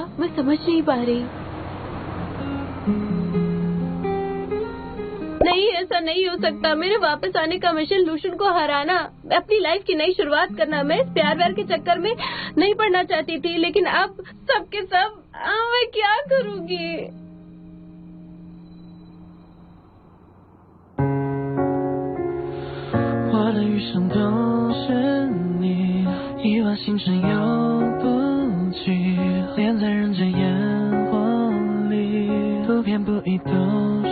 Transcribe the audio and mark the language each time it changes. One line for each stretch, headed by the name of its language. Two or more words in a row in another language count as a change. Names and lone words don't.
Hindi: मैं समझ नहीं पा रही। नहीं, ऐसा नहीं हो सकता। मेरे वापस आने का मिशन लूजुन को हराना, अपनी
English: life
Hindi: नई शुरुआत करना। मैं इस प्यार व्यार के चक्कर में नहीं पड़ना चाहती थी, लेकिन अब सबके सब मैं क्या करूँगी?
Chinese: 我的余生都是你，亿万星辰游不及，恋在人间烟火里，不偏不倚都